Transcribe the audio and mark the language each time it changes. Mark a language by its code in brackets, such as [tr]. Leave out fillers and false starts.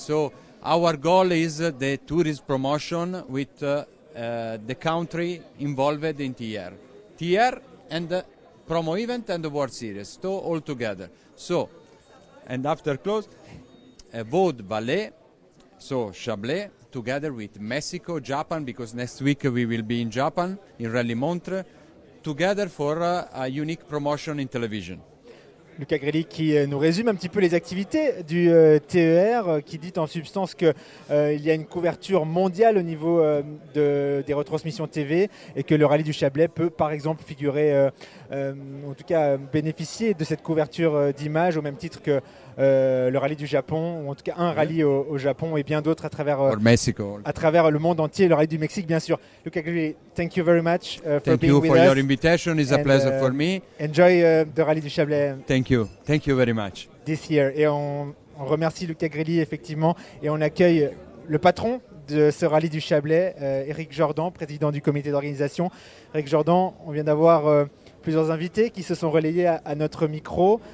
[en] So our goal is the tourist promotion with the country involved in TR and the promo event and the World Series, so all together. So, and after close, Vaud Valais, so Chablais, together with Mexico, Japan, because next week we will be in Japan, in Rallye Montreux, together for a unique promotion in television. [fr] Luca Grilli qui nous résume un petit peu les activités du TER, qui dit en substance qu'il y a une couverture mondiale au niveau des retransmissions TV et que le Rallye du Chablais peut par exemple figurer, en tout cas bénéficier de cette couverture d'images au même titre que le Rallye du Japon, ou en tout cas un rallye au Japon et bien d'autres à travers le monde entier, le Rallye du Mexique bien sûr. [en] Luca Grilli, thank you very much for being with us. Thank you for your invitation, it's a pleasure for me. Enjoy the Rallye du Chablais. Thank you very much. This year. [fr] Et on remercie Luca Grilli effectivement et on accueille le patron de ce Rallye du Chablais, Éric Jordan, président du comité d'organisation. Éric Jordan, on vient d'avoir plusieurs invités qui se sont relayés à notre micro.